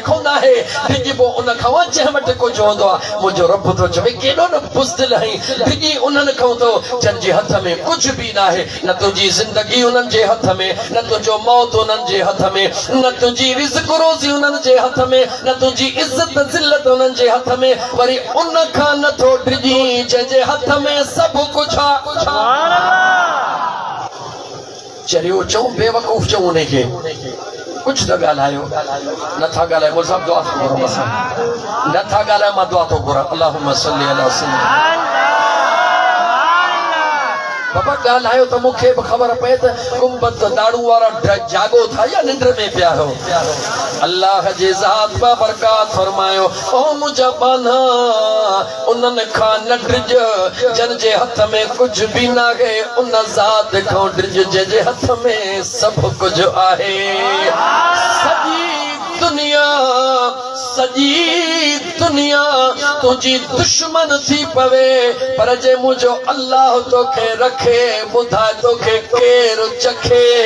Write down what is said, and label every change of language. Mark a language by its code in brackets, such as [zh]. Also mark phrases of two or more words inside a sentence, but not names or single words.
[sd] खां न आहे डिॼिबो उन खां जंहिं वटि कुझु हूंदो आहे मुंहिंजो रब थो चवे केॾो न बुज़दिल आहीं डिॼी उन्हनि खां थो जंहिंजे हथ में कुझु बि न आहे न तुंहिंजी ज़िंदगी उन्हनि जे हथ में न तुंहिंजो मौत उन्हनि जे हथ में न तुंहिंजी रिज़्क़ रोज़ी उन्हनि जे हथ में न तुंहिंजी इज़त ज़िल्लत उन्हनि जे हथ में वरी उन खां नथो डिॼी जंहिंजे हथ में सभु कुझु आहे चरियो चऊं बेवकूफ़ चऊं उनखे कुछ न ॻाल्हायो नथा ॻाल्हायो मुंहिंजो दुआ थो घुरां नथा ॻाल्हायो मां दुआ थो घुरां [ar] اللهم صل على سيدنا [sd] बाबा ॻाल्हायो त मूंखे बि ख़बर पए त गुंबद दाड़ू वारा जागो था या निंड में पिया हो अल्लाह जे ज़ात बा बरकात फरमायो ओ मुंहिंजा बाना उन्हनि खां न डिॼ जन जे हथ में कुझु बि न आहे उन ज़ात खां डिॼ जंहिंजे हथ में सभु कुझु आहे सॼी दुनिया तुंहिंजी दुश्मन थी पवे पर जे मुंहिंजो अल्लाह तोखे रखे ॿुधाए तोखे केरु चखे